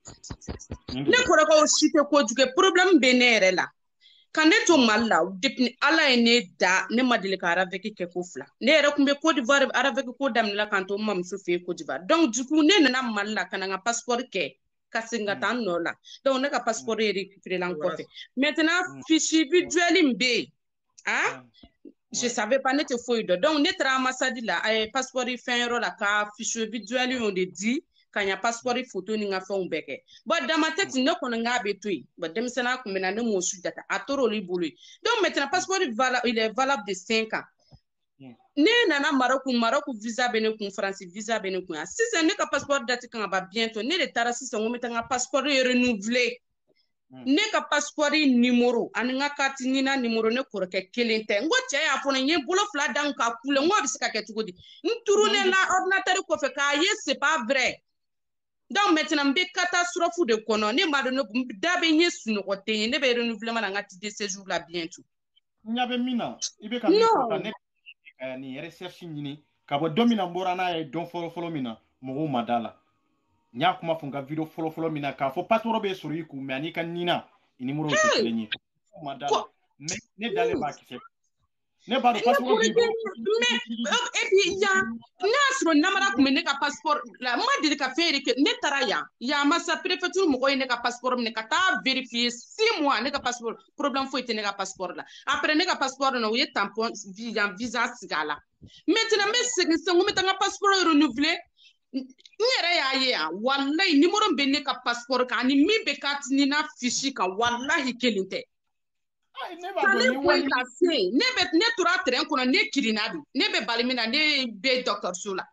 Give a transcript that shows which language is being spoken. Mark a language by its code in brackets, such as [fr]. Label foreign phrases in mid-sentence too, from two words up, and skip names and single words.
[bm] ne kɔrɔkɛ o si tɛ kojugu problème bɛ ne yɛrɛ la ka ne to Mali la depuis Ala ye ne da ne ma deli ka araveki kɛ ko 2 ne yɛrɛ kun bɛ Côte d'Ivoire araveki ko daminɛla k'an to n mamuso fɛ yen Côte d'Ivoire [fr] donc du coup [bm] ne nana Mali la ka na n ka passeport kɛ ka segin ka taa n nɔ la donc ne ka passeport ye récupéré la n kɔfɛ maintenant [fr] fiche visuelle [bm] min bɛ yen [fr] je savais pas [bm] ne tɛ foyi dɔn donc ne taara ambassade la passeport fɛn yɔrɔ la ka [fr] fiche visuelle [bm] y'o de di ka ɲa [fr] passeport photo [bm] ni n ka fɛnw bɛɛ kɛ [fr] bon dans ma tête [bm] ne kɔni n k'a bɛ to yen bon denmisɛnninya kun bɛ na ne m'o su jate a tora olu bolo yen donc maintenant [fr] passeport il est valable de 5 ans [bm] ne nana Maroc visa bɛ ne kun France visa bɛ ne kun yan sisan ne ka passeport date kan ka ban bientôt ne de taara sisan ko n bɛ taa n ka [fr] passeport renouveler [bm] ne ka passeport numéro ani n ka carte nina numéro ne kɔrɔkɛ kelen tɛ n ko cɛ y'a fɔ n ye bolo 2 da n ka kule n ko a bɛ se ka kɛ cogo di n turulen la ordinateur kɔfɛ k'a ye [fr] c'est pas vrai [bm] donc maintenant n bɛ catastrophe de kɔnɔ ne m'a dɔn ne da bɛ n ye sunɔgɔ tɛ n ye ne bɛ renouvellement na n ka [fr] titre de séjour [bm] la bientôt n ɲɛ bɛ min na i bɛ ka min fɔ ka ne nin recherche ɲini ka bɔ don min na n bɔra n'a ye don fɔlɔ min na mɔgɔw ma da la n y'a kuma fɔ n ka video fɔlɔ min na k'a fɔ passeport bɛ sɔrɔ i kun mais ani ka nina i numéro tɛ kelen ye ma da la ne dalen b'a kisɛ ne b'a dɔn passeport b'i bolo [fr] mais et puis [bm] yan ne y'a sɔrɔ namara kun bɛ ne ka passeport la n ma deli ka fɛn yɛrɛ kɛ ne taara yan masa préfecture mɔgɔ ye ne ka passeport minɛ ka taa [fr] vérifier 6 mois [bm] ne ka passeport problème foyi tɛ ne ka passeport la après ne ka passeport na u ye [fr] tampon visa [bm] sigi a la maintenant n bɛ segin sisan ko n bɛ taa n ka [fr] passeport renouveler [bm] n yɛrɛ y'a ye yan walayi numéro bɛ ne ka passeport kan ani min bɛ carte nina fiche kan walahi kelen tɛ ne tora train kɔnɔ ne kirinna bi ne bɛ bali min na ne bɛ dɔgɔtɔrɔso la